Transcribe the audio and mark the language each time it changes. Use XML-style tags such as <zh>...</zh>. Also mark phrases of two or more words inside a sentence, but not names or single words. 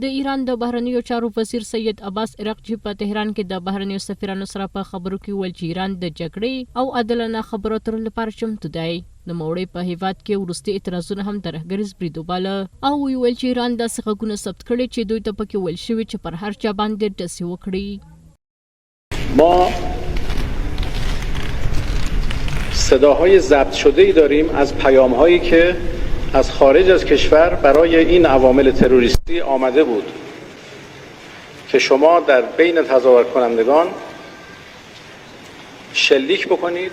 <ps>د ایران د بهرنیو چارو وزیر سید عباس عراقچي په تهران کې د بهرنیو سفیرانو سره په خبرو کې ویل چې ایران د جګړې او عادلانه خبرو اترو لپاره چمتو دی. نوموړي په هیواد کې وروستي اعتراضونه هم ترهګریز برید وباله او ویل چې ایران داسې غږونه ثبت کړي چې دوی ته پکې ویل شوي چې پر هر چا باندې ډسې وکړي.</ps> <fa>ما صداهای ضبط شده‌ای داریم از پیام‌هایی که از خارج از کشور برای این عوامل تروریستی آمده بود که شما در بین تظاهر کنندگان شلیک بکنید.</fa>